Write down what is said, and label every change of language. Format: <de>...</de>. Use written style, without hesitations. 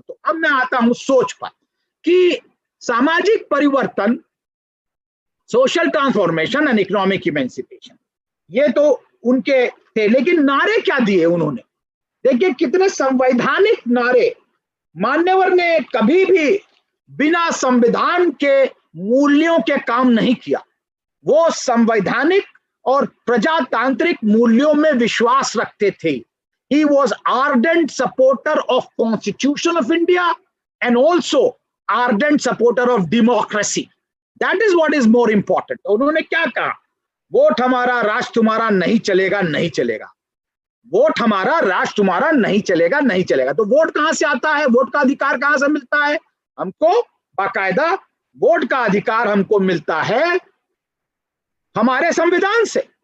<hi>तो अब मैं आता हूं सोच पर कि सामाजिक परिवर्तन,</hi> <en>social transformation and economic emancipation,</en> <hi>ये तो उनके थे, लेकिन नारे क्या दिए उन्होंने? देखिए कितने संवैधानिक नारे। मान्यवर ने कभी भी बिना संविधान के मूल्यों के काम नहीं किया। वो संवैधानिक और प्रजातांत्रिक मूल्यों में विश्वास रखते थे।</hi> <en>He was ardent supporter of Constitution of India and also ardent supporter of democracy. That is what is more important.</en> <hi>उन्होंने क्या कहा? वोट हमारा राष्ट्र तुम्हारा नहीं चलेगा, नहीं चलेगा। वोट हमारा राष्ट्र तुम्हारा नहीं चलेगा, नहीं चलेगा। तो वोट कहां से आता है, वोट का अधिकार कहां से मिलता है? हमको बाकायदा वोट का अधिकार हमको मिलता है हमारे संविधान से।</hi>